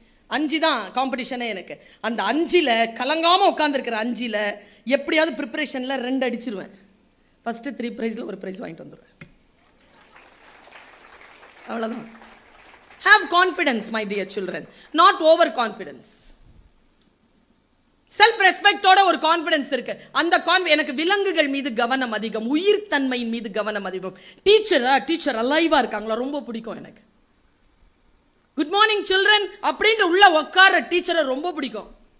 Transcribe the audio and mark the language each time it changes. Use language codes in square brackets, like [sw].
[ta] 5 தான் காம்படிஷனே எனக்கு. அந்த 5ல் கலங்காம உட்காந்துருக்கிற 5ல் எப்படியாவது ப்ரிப்பரேஷன்ல 2 அடிச்சிருவேன். ஃபர்ஸ்ட் 3 ப்ரைஸ்ல ஒரு ப்ரைஸ் வாங்கிட்டு வந்துடுவேன். அவ்வளவுதான். [en] Have confidence, my dear children, not over confidence. [ta] Self ரெஸ்பெக்டோட ஒரு கான்ஃபிடன்ஸ் இருக்கு. அந்த எனக்கு விலங்குகள் மீது கவனம் அதிகம், உயிர் தன்மையின் மீது கவனம் அதிகம். டீச்சர் அலைவா இருக்காங்களா ரொம்ப பிடிக்கும் எனக்கு. [en] good morning children [ta] அப்படின்ட்டு உள்ள உட்கார டீச்சரை ரொம்ப பிடிக்கும்.